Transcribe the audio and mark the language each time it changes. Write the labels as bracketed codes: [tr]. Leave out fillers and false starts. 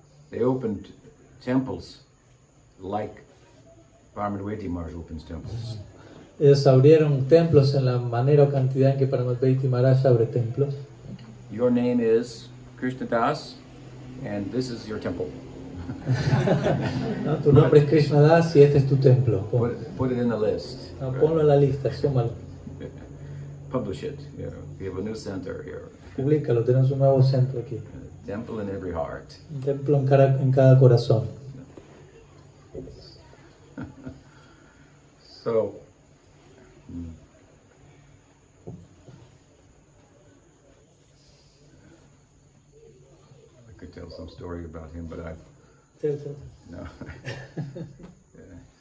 [en] They opened temples like Paramadvaiti Maharaj opens temples. [es] Ellos abrieron templos en la manera o cantidad en que Paramadvaiti Maharaj abre templos. [en] Your name is Krishna Das, and this is your temple. [es] ¿No? Tu nombre es Krishna Das y este es tu templo. [en] Put it in the list. [es] No, ponlo en la lista, súmalo. [en] Publish it. You know, we have a new center here. [es] Publícalo, tenemos un nuevo centro aquí. [en] A temple in every heart. [es] Un templo en cada corazón. [en] So, I could tell some story about him, but no. Yeah.